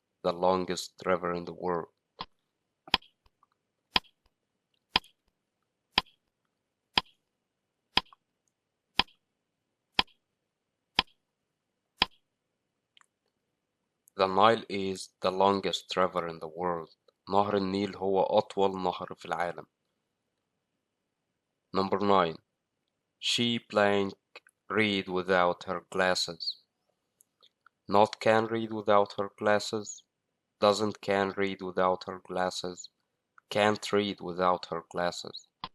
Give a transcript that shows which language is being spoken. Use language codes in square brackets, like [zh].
[en] The longest river in the world. The Nile is the longest river in the world. [ar] نهر النيل هو أطول نهر في العالم. [en] Number 9: she blank read without her glasses. Not can read without her glasses. Doesn't can read without her glasses. Can't read without her glasses.